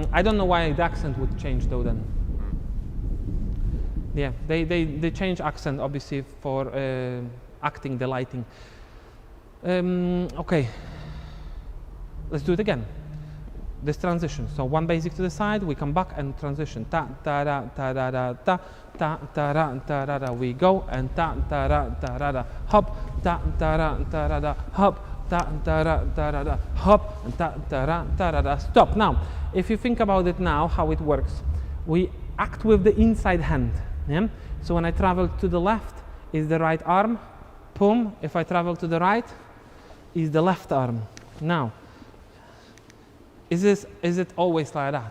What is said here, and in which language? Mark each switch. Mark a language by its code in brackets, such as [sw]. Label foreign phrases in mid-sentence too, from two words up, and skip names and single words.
[en] I don't know why the accent would change though then. Yeah, they change accent obviously for acting the lighting. Okay, let's do it again. This transition. So one basic to the side, we come back and transition. Ta ta ra ta ra ra ta ta ta ra ta ra ra. We go and ta ta ra ta ra ra. Hop ta ta ra ta ra ra. Hop ta ta ra ta ra ra. Hop and ta ta ra ta ra ra. Stop. Now, if you think about it now, how it works, we act with the inside hand. Yeah? So when I travel to the left, is the right arm. Boom. If I travel to the right, is the left arm. Now, is it always like that?